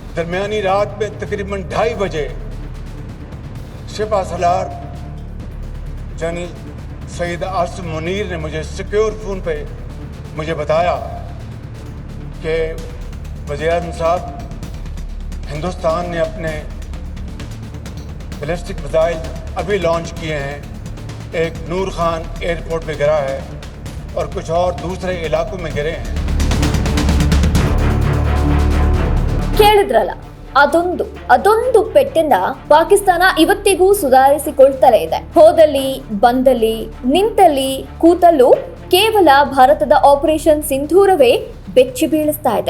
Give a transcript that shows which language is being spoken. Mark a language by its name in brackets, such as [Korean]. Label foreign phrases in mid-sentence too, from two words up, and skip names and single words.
[Urdu] درمیانی رات میں تقریباً 2:30 بجے شفا سالار جنرل سید عاصم منیر نے مجھے [English] secure phone [Urdu] پہ مجھے بتایا کہ وزیر اعظم صاحب، ہندوستان نے اپنے [English] ballistic missile [Urdu] ابھی لانچ کیے ہیں، ایک نور خان ایئرپورٹ پہ گرا ہے اور کچھ اور دوسرے علاقوں میں گرے ہیں. [Kannada] ಕೇಳಿದ್ರಲ್ಲ, ಅದೊಂದು ಪೆಟ್ಟನ್ನ ಪಾಕಿಸ್ತಾನ ಇವತ್ತಿಗೂ ಸುಧಾರಿಸಿಕೊಳ್ತಲೇ ಇದೆ. ಹೋದಲ್ಲಿ ಬಂದಲ್ಲಿ ನಿಂತಲ್ಲಿ ಕೂತಲ್ಲೂ ಕೇವಲ ಭಾರತದ ಆಪರೇಷನ್ ಸಿಂಧೂರವೇ ಬೆಚ್ಚಿ ಬೀಳಿಸ್ತಾ ಇದೆ.